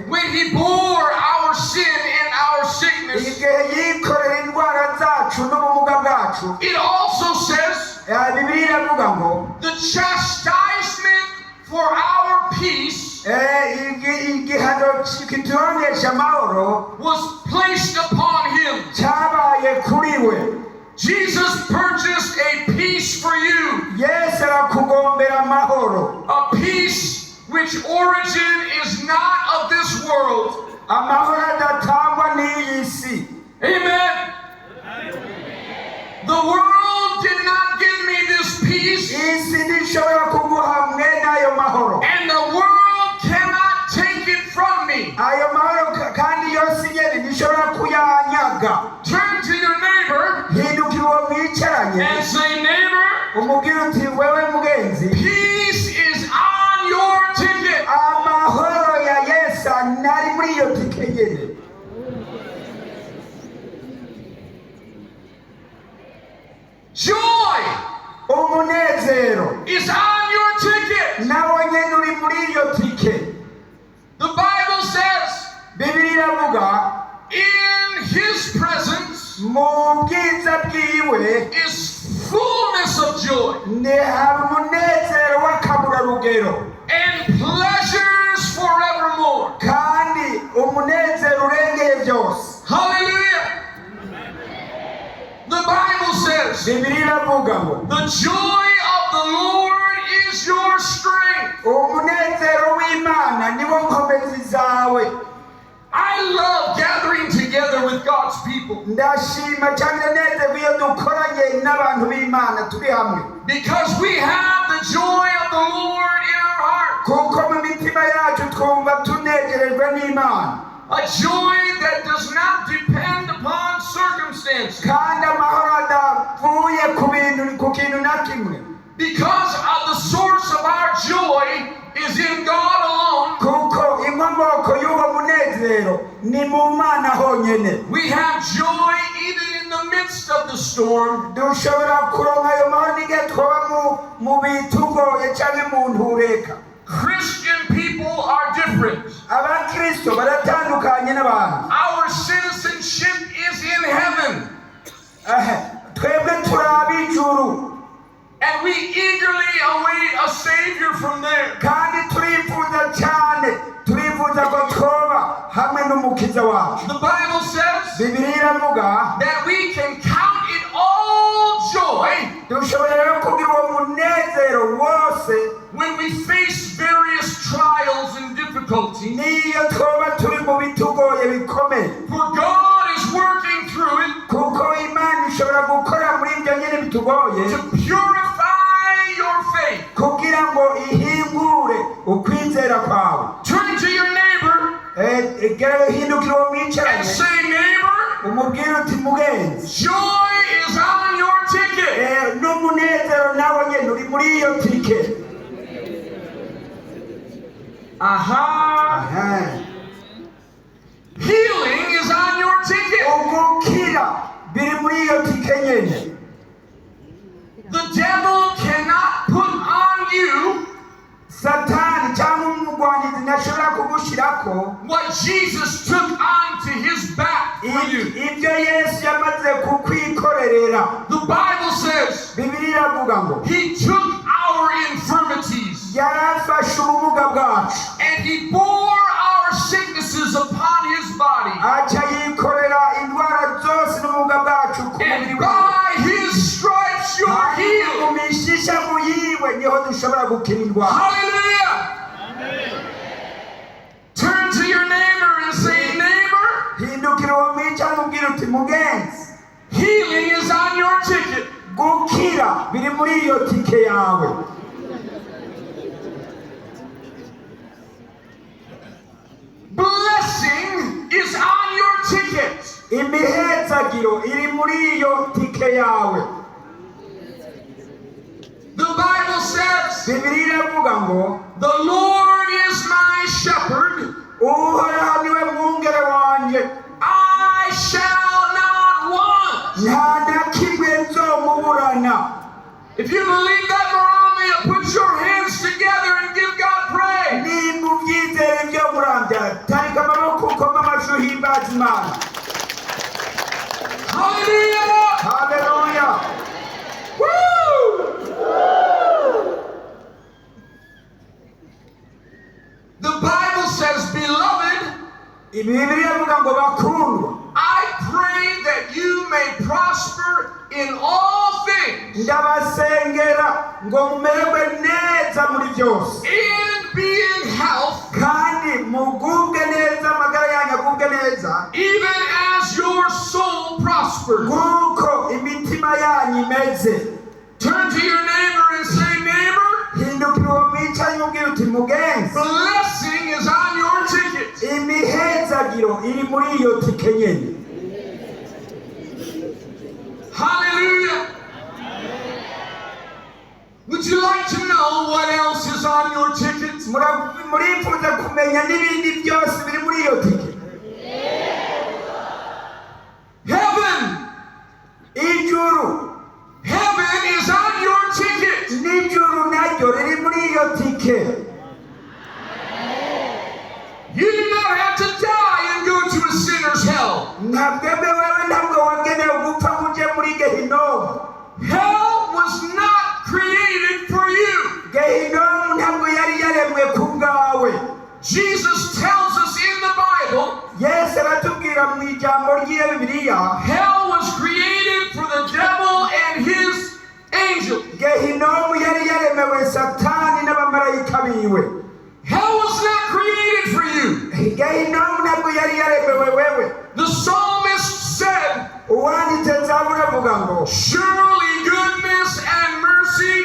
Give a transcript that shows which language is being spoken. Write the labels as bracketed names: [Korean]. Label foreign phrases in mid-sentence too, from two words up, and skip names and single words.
[English] when he bore our sin and our sickness, [Rundi] igihe yikorera indwara zacu n'ubumuga bwacu, [English] it also says [Rundi] Bibiliya iravuga ngo [English] the chastisement for our peace [Rundi] igihano kituronkesha amahoro [English] was placed upon him. [Rundi] cyabaye kuri we. [English] Jesus purchased a peace for you, [Rundi] Yesu arakugombera amahoro, [English] a peace which origin is not of this world. [Rundi] amahoro adatangwa n'iyi si. [English] Amen. The world did not give me this peace, [Rundi] isi ntishobora kuguha mwene ayo mahoro, [English] and the world cannot take it from me. [Rundi] ayo mahoro kandi yose nyene ntishobora kuyanyaga. [English] Turn to your neighbor [Rundi] hindukira uwo mwicaranye [English] and say, neighbor, [Rundi] umubwire uti wewe mugenzi, [English] peace is on your ticket. [Rundi] amahoro ya Yesu nari muri iyo tike nyene. [English] Joy [Rundi] umunezero [English] is on your ticket. [Rundi] nawe nyene uri muri iyo tike. [English] The Bible says, [Rundi] Bibiliya iravuga [English] in his presence [Rundi] mu bwiza bwiwe [English] is fullness of joy [Rundi] hari umunezero w'akaburarugero [English] and pleasures forevermore. [Rundi] kandi umunezero urengeye byose. [English] Hallelujah. The Bible says, [Rundi] Bibiliya iravuga ngo [English] the joy of the Lord is your strength. [Rundi] umunezero w'Imana niwo nkomezi zawe. [English] I love gathering together with God's people [Rundi] ndashima cyane nezerwa iyo dukoranye n'abantu b'Imana turi hamwe, [English] because we have the joy of the Lord in our heart. [Rundi] kuko mu mitima yacu twumva tunejerejwe n'Imana, [English] A joy that does not depend upon circumstances. [Rundi] kandi amahoro adavuye ku kintu na kimwe, [English] Because of the source of our joy is in God alone. [Rundi] kuko inkomoko y'uwo munezero ni mu Mana honyene. [English] We have joy even in the midst of the storm. [Rundi] dushobora kuronka ayo mahoro n'igihe twaba mu bitugoye cyangwa mu ntureka. [English] Christian people are different. [Rundi] abakristo baratandukanye n'abantu. [English] Our citizenship is in heaven, [Rundi] twebwe turi ab'ijuru [English] and we eagerly await a Savior from there. [Rundi] kandi turifuza cyane, turifuza ko twoba hamwe n'umukiza wacu. [English] The Bible says [Rundi] Bibiliya iravuga [English] that we can count it all joy [Rundi] dushobora rero kugira uwo munezero wose [English] when we face various trials and difficulties. [Rundi] n'iyo twoba turi mu bitugoye bikomeye, [English] For God is working through it [Rundi] kuko Imana ishobora gukora muri ibyo nyine bitugoye [English] to purify your faith. [Rundi] kugira ngo ihingure ukwizera kwawe. [English] Turn to your neighbor [Rundi] hindukira uwo [English] and [Rundi] mwicaranye [English] say, neighbor, [Rundi] umubwire uti mugenzi, [English] joy is on your ticket. [Rundi] n'umunezero nawe nyine uri muri iyo tike. Aha. [English] Healing is on your ticket. [Rundi] ugukira biri muri iyo tike nyine. [English] The devil cannot put on you [Rundi] Satani cyangwa umugwanyizi ntashobora kugushyirako [English] what Jesus took onto his back for you. [Rundi] ibyo Yesu yamaze kukwikorerera. [English] The Bible says [Rundi] Bibiliya iravuga ngo [English] he took our infirmities [Rundi] yarafashe ubumuga bwacu [English] and he bore our sicknesses upon his body. [Rundi] aca yikorera indwara zose n'ubumuga bwacu ku mubiri [English] And we. by his stripes you're healed. [Rundi] mu mishishamu yiwe niho dushobora gukira indwara. [English] Hallelujah. Turn to your neighbor and say, neighbor, [Rundi] hindukira uwo mwicara umubwire uti mugenzi, [English] healing is on your ticket. [Rundi] gukira biri muri iyo tike yawe. [English] Blessing is on your ticket. [Rundi] imihezagiro iri muri iyo tike yawe. [English] The Bible says, [Rundi] Bibiliya iravuga ngo [English] the Lord is my shepherd. [Rundi] uhoraho niwe mwungere wanjye, [English] I shall not want. [Rundi] nta na kimwe nzomuburana. [English] If you believe that, Muramvya, put your hands together and give God praise. [Rundi] nimba ubyizeye ibyo Muramvya, tarika amaboko ukoma amashyi uhimbaza Imana. [English] Hallelujah. [Rundi] Haleluya. [English] Woo! The Bible says, beloved, [Rundi] Bibiliya ivuga ngo bakundwa, [English] I pray that you may prosper in all things [Rundi] ndabasengera ngo mumererwe neza muri byose, [English] in be in health, [Rundi] kandi mugubwe neza, amagara yanyu agubwe neza, [English] even as your soul prospers. [Rundi] nk'uko imitima yanyu imeze. [English] Turn to your neighbor and say, neighbor, [Rundi] hindukira uwo mwicanyi ubwira uti mugenzi, [English] blessing is on your ticket. [Rundi] imihezagiro iri muri iyo tike nyene. [English] Hallelujah. Would you like to know what else is on your ticket? [Rundi] Murifuza kumenya n'ibindi byose biri muri iyo tike? [English] Heaven. [Rundi] Ijuru. [English] Heaven is on your ticket. [Rundi] N'ijuru naryo riri muri iyo tike. [English] You do not have to die and go to a sinner's hell. [Rundi] Ntabwebwe wewe ntabwo wagenewe gupfa muje muri Gehinomu. [English] Hell was not created for you. [Rundi] Gehinomu ntabwo yari yaremwe ku bwawe. [English] Jesus tells us in the Bible, [Rundi] Yesu aratubwira mu ijambo ry'iyo Bibiliya, [English] hell was created for the devil and his angels. [Rundi] Gehinomu yari yaremewe Satani n'abamarayika biwe. [English] Hell was not created for you. [Rundi] Gehinomu ntabwo yari yaremewe wewe. [English] The psalmist said, [Rundi] Uwanditse Zaburi avuga ngo, [English] surely goodness and mercy